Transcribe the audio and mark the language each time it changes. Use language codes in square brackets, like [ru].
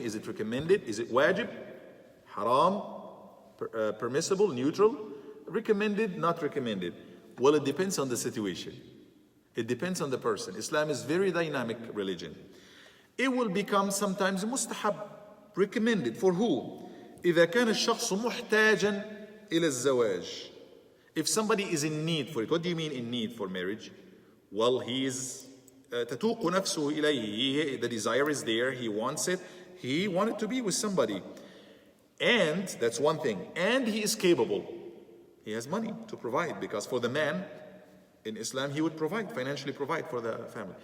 [en] Is it recommended? Is it wajib? Haram? Permissible? Neutral? Recommended? Not recommended? Well, it depends on the situation. It depends on the person. Islam is very dynamic religion. It will become sometimes mustahab, recommended. For who? [ar] إذا كان الشخص محتاجا إلى الزواج. [en] If somebody is in need for it. What do you mean in need for marriage? Well, he is [ar] تتوق نفسه إليه. [en] The desire is there. He wants it. He wanted to be with somebody. And that's one thing. And he is capable. He has money to provide, because for the man, in Islam, he would provide, financially provide for the family.